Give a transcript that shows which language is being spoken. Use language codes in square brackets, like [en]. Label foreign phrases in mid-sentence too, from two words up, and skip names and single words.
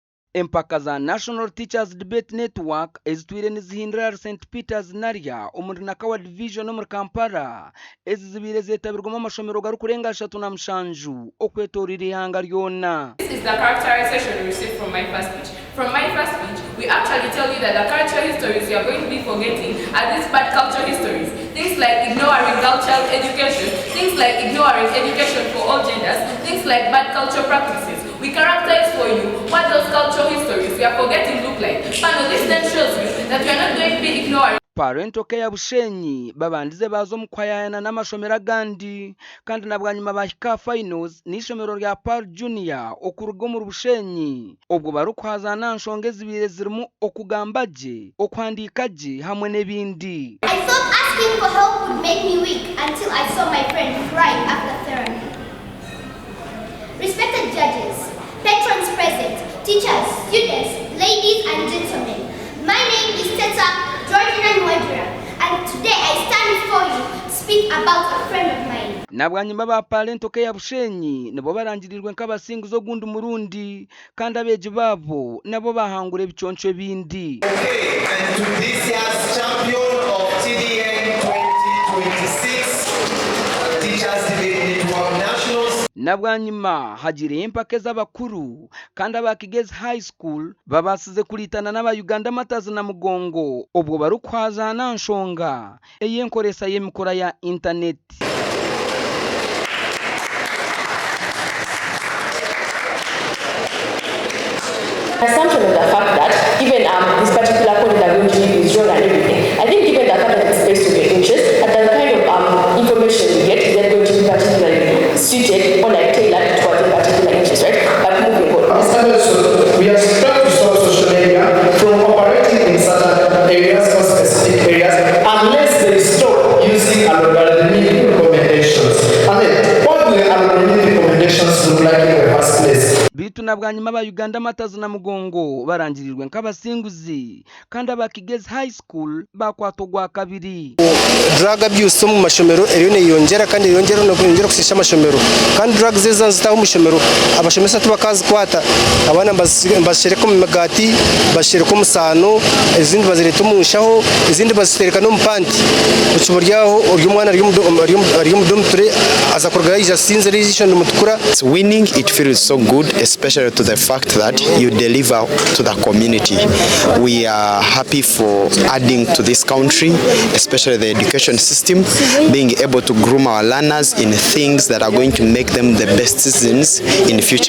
[nyn] Empaka za National Teachers Debate Network ezitwire nizihindura St Peters narya omuri nakawa division omuri Kampala ezizibire zetabirwamo amashomero garu kurenga 37 okwetorera ihanga ryona. [en] This is the characterization we received from my first speech. From my first speech, we actually tell you that the cultural histories you are going to be forgetting are these bad cultural histories. Things like ignoring cultural education, things like ignoring education for all genders, things like bad cultural practices. We characterize for you what those cultural histories we are forgetting look like. But this then shows you that we are not going to be ignoring. [nyn] Parento ke yabushenyi babandize bazo mukwayana n'amashomero gandi kandi nabwanyuma bahika finals n'ishomero rya Par Junior okurugo mu Bushenyi obwo barukwaza nanshonge zibire zirimo okugambaje okwandikaje hamwe n'ebindi. [en] I thought asking for help would make me weak until I saw my friend cry after therapy. Respected judges, patrons present, teachers, students, ladies and gentlemen, my name is Teta and today I stand before you to speak about a friend of mine. [nyn] Nabwanyuma ba Parento ke yabushenyi nabo barangirirwe nk'abasinguzo gundi murundi kandi abeje babo nabo bahangure biconco bindi. [en] Okay, and to this year's champion of TDN 2026 Teachers Debate Network Nationals. [nyn] Nabwanyuma hagire Empaka z'abakuru kandi abakigeze [en] high school [nyn] babasize kuritana n'aba Uganda matazi na mugongo obwo barukwaza nanshonga eyenkoresa yemikora ya internet. [en] Assumption of the fact that given this particular point that we're going to give is wrong and everything, I think given the fact that it's based on your interest and the kind of information you get is going to be particularly suited or like tailored towards a particular interest, right? But moving on. We are trying to stop social media from operating in certain areas or specific areas unless they stop using algorithmic recommendations. And then what do the algorithmic recommendations look like in the first place? [nyn] Bitu nabwanyuma ba Uganda matazi na mugongo barangirirwe nk'abasinguzi kandi abakigeze [en] high school [nyn] bakwatogwa kabiri. [en] Drug abuse [nyn] mu mashomero erone yongera kandi yongera no kongera kusisha amashomero kandi drug zeza zitaho mushomero abashomesa tubakazi kwata abana mbashireko mu magati bashireko musano izindi bazireta umushaho izindi bazitereka no mpanti ucubo ryaho uryo mwana ari mu domtre azakorga yasinze region mutukura. [en] Winning, it feels so good, especially to the fact that you deliver to the community. We are happy for adding to this country, especially the education system, being able to groom our learners in things that are going to make them the best citizens in the future.